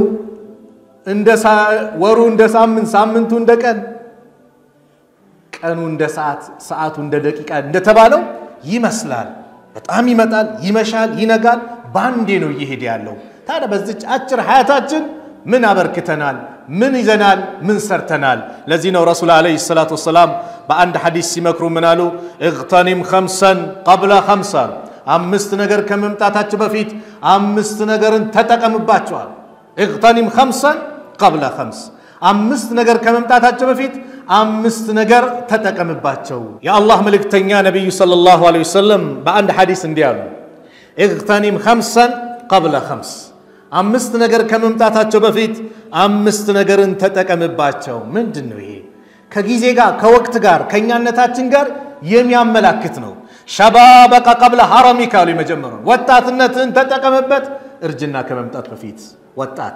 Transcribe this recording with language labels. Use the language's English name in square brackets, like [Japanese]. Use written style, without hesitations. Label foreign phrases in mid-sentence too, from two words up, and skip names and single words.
[Amharic] እንደ ወሩ እንደ ሳምንት፣ ሳምንቱ እንደ ቀን፣ ቀኑ እንደ ሰዓት፣ ሰዓቱ እንደ ደቂቃ እንደተባለው ይመስላል። በጣም ይመጣል፣ ይመሻል፣ ይነጋል። ባንዴ ነው እየሄደ ያለው። ታዲያ በዚች አጭር ሐያታችን ምን አበርክተናል? ምን ይዘናል? ምን ሰርተናል? ለዚህ ነው ረሱል [Arabic] عليه الصلاة والسلام [Amharic] በአንድ ሐዲስ ሲመክሩ ምን አሉ? [Arabic] اغتنم خمسا قبل خمسة [Amharic] አምስት ነገር ከመምጣታቸው በፊት አምስት ነገርን ተጠቀምባቸዋል። [Arabic] اغتنم خمسا قبل خمس [Amharic] አምስት ነገር ከመምጣታቸው በፊት አምስት ነገር ተጠቀምባቸው። የአላህ መልእክተኛ ነብዩ [Arabic] صلى الله عليه وسلم [Amharic] በአንድ ሐዲስ እንዲህ አሉ፣ [Arabic] اغتنم خمسا قبل خمس [Amharic] አምስት ነገር ከመምጣታቸው በፊት አምስት ነገርን ተጠቀምባቸው። ምንድነው ይሄ? ከጊዜ ጋር ከወቅት ጋር ከኛነታችን ጋር የሚያመላክት ነው። [Arabic] شبابك قبل هرمك [Amharic] አሉ። መጀመሪያ ወጣትነትን ተጠቀምበት፣ እርጅና ከመምጣት በፊት። ወጣት